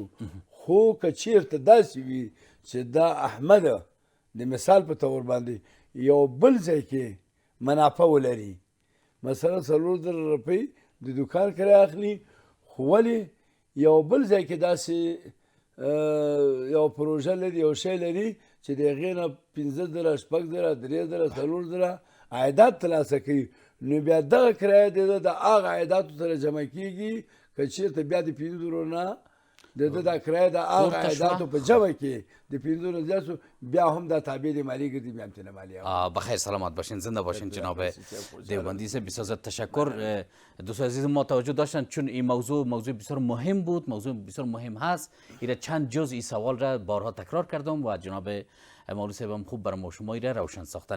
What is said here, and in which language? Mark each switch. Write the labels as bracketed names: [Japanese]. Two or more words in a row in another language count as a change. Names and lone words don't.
[Pashto] خو که چېرته داسې وي چې دا احمد د مثال په طور باندې یو بل ځای کې منافع ولري، مثلا 4,000 روپۍ د دوکان کرایه اخلي، خو ولې یو بل ځای کې داسې یو پروژه لري، یو شی لري چې د هغې نه 15,000 6,000 3,000 4,000 عایدات ترلاسه کوي، نو بیا دغه کرایه د هغه عایداتو سره جمع کېږي. که چېرته بیا د 15,000 نه د ده دا کرایه د هغه عایداتو په جمع کې د 15,000 زیات شو، بیا هم دا تابع د مالیه ګرځي، بیا هم ترې مالیه. [Persian] بخیر سلامت باشین، زنده باشین جناب دیوبندی صاحب، بسیار تشکر. دوستان عزیز ما توجه داشتن چون این موضوع بسیار مهم بود، موضوع بسیار مهم هست. ایره چند جزء این سوال را بارها تکرار کردم و جناب مولوی صاحب هم خوب برای ما شما ایره روشن ساختن.